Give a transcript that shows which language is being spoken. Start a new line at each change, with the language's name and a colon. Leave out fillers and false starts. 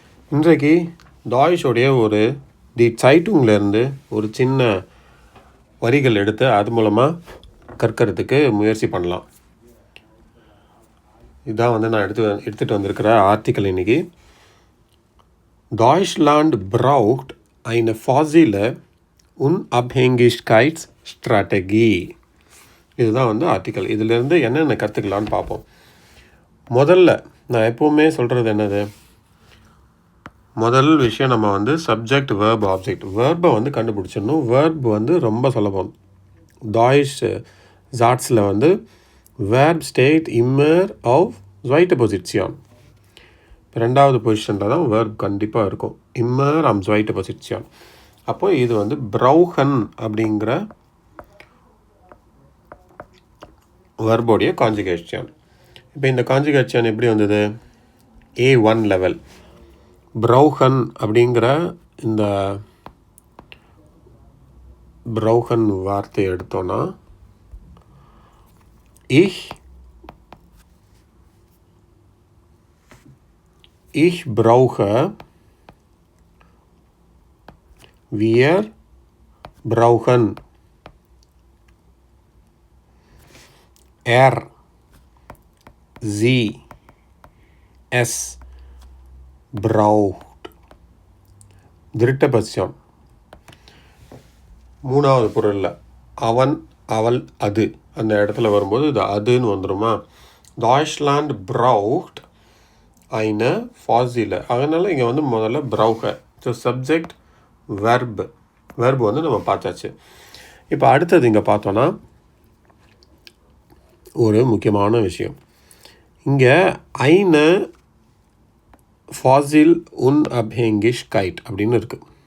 Tamil: இன்றைக்கு டாய்ஷோடைய ஒரு சைட்டுங்லேருந்து ஒரு சின்ன வரிகள் எடுத்து அது மூலமாக கற்கிறதுக்கு முயற்சி பண்ணலாம். இதுதான் நான் எடுத்துகிட்டு வந்திருக்கிற ஆர்டிக்கல் இன்றைக்கி.
German: Deutschland braucht eine fossile Unabhängigkeitsstrategie.
Tamil: இதுதான் ஆர்டிக்கல். இதிலேருந்து என்னென்ன கற்றுக்கலான்னு பார்ப்போம். முதல்ல நான் எப்போவுமே சொல்கிறது என்னது, முதல் விஷயம் நம்ம சப்ஜெக்ட் வேர்ப் ஆப்ஜெக்ட் வேர்பை கண்டுபிடிச்சிடணும். வேர்ப் ரொம்ப சுலபம்.
German: டாய்ஷ் ஜாட்ஸில் வேர்ப் ஸ்டேட் இம்மர் ஆஃப் zweite Position.
Tamil: ரெண்டாவது பொசிஷனில் தான் வேர்ப் கண்டிப்பாக இருக்கும்.
German: இம்மர் ஆம் zweite Position.
Tamil: அப்போ இது brauchen அப்படிங்கிற வேர்போடைய கான்ஜுகேஷன். இப்போ இந்த கான்ஜுகேஷன் எப்படி வந்தது? A1 level. brauchen அப்படிங்கிற இந்த brauchen வார்த்தை எடுத்தோன்னா
German: ich brauche, wir brauchen, er, sie, es braucht. dritte Position.
Tamil: மூணாவது பொருளில் அவன், அவள், அது அந்த இடத்துல வரும்போது இது அதுன்னு வந்துடுமா?
German: Deutschland braucht eine fossile.
Tamil: அதனால் இங்கே முதல்ல brauche. ஸோ சப்ஜெக்ட் வெர்ப் நம்ம பார்த்தாச்சு. இப்போ அடுத்தது இங்கே பார்த்தோன்னா ஒரு முக்கியமான விஷயம். இங்கே
German: eine fossile Unabhängigkeit
Tamil: அப்படின்னு இருக்குது.